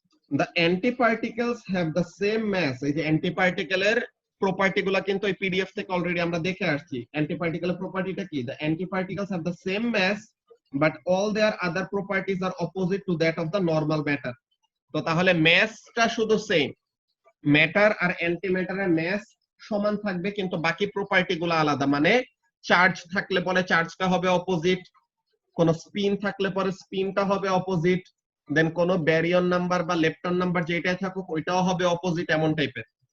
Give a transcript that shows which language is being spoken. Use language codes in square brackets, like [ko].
[en] The antiparticles have the same mass. [bn] এই যে অ্যান্টিপার্টিকেলের property গুলা কিন্তু এই পিডিএফ থেকে অলরেডি আমরা দেখে আসছি। অ্যান্টিপার্টিকেলের প্রপার্টিটা কি? [en] The antiparticles have the same mass but all their other properties are opposite to that of the normal matter. [bn] তো তাহলে ম্যাসটা শুধু সেম, ম্যাটার আর অ্যান্টিম্যাটারের ম্যাস সমান থাকবে কিন্তু বাকি প্রপার্টি গুলো আলাদা। মানে চার্জ থাকলে পরে চার্জটা হবে অপোজিট, কোন স্পিন থাকলে পরে স্পিনটা হবে অপোজিট, দেন কোন ব্যারিয়ন নাম্বার বা লেপটন নাম্বার যেটাই থাকুক ওইটাও হবে অপোজিট, এমন টাইপের।